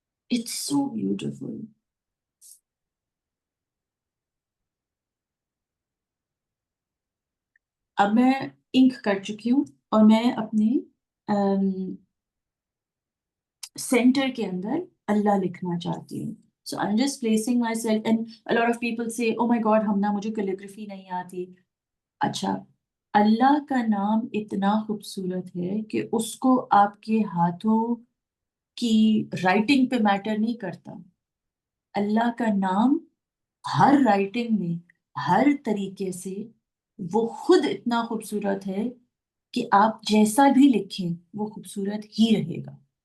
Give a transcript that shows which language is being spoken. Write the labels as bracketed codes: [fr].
[en] It's so beautiful. [ur] اب میں انک کر چکی ہوں اور میں اپنے سینٹر کے اندر اللہ لکھنا چاہتی ہوں. [en] So I'm just placing myself and a lot of people say, oh my God, [ur] ہم نہ مجھے کیلیگرافی نہیں آتی. اچھا، اللہ کا نام اتنا خوبصورت ہے کہ اس کو آپ کے ہاتھوں کی رائٹنگ پہ میٹر نہیں کرتا. اللہ کا نام ہر رائٹنگ میں، ہر طریقے سے وہ خود اتنا خوبصورت ہے کہ آپ جیسا بھی لکھیں وہ خوبصورت ہی رہے گا.